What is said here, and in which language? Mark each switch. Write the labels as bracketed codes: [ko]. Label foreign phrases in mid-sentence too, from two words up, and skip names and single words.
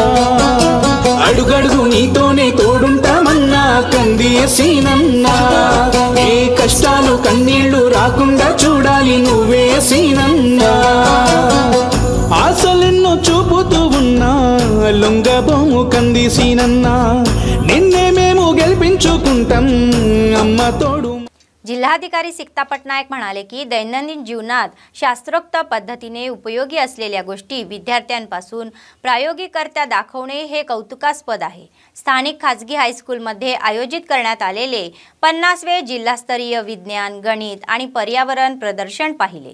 [te] అడుగడుగు నీతోనే తోడుంటామన్నా కందేసీనన్నా, ఏ కష్టాలు కన్నీళ్లు రాకుండా చూడాలి నువ్వే సీనన్నా. ఆశలెన్నో చూపుతూ ఉన్నా లొంగబోము కందిసీనన్నా, నిన్నే మేము గెలిపించుకుంటాం అమ్మ तोडू. [mr] जिल्हाधिकारी सिक्ता पटनायक म्हणाले की दैनंदिन जीवनात शास्त्रोक्त पद्धतीने उपयोगी असलेल्या गोष्टी विद्यार्थ्यांपासून प्रायोगिकरित्या दाखवणे हे कौतुकास्पद आहे. स्थानिक खाजगी हायस्कूलमध्ये आयोजित करण्यात आलेले 50वे जिल्हास्तरीय विज्ञान, गणित आणि पर्यावरण प्रदर्शन पाहिले.